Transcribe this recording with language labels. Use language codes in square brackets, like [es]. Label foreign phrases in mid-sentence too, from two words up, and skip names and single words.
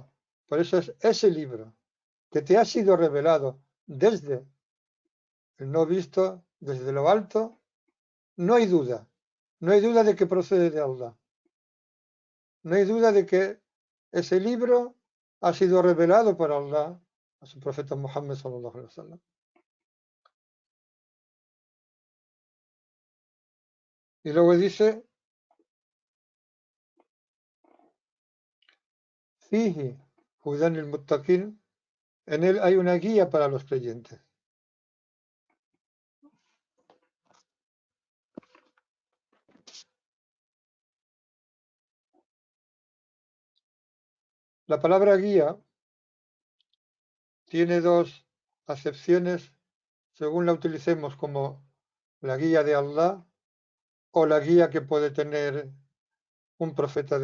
[es] Por eso es ese libro que te ha sido revelado desde el no visto, desde lo alto, no hay duda. No hay duda de que procede de Allah. No hay duda de que ese libro ha sido revelado por Allah a su profeta Muhammad [ar] صلى الله عليه وسلم. [es] Y luego dice, [ar] فيه هدى للمتقين, [es] en él hay una guía para los creyentes. La palabra guía tiene dos acepciones según la utilicemos como la guía de Allah o la guía que puede tener un profeta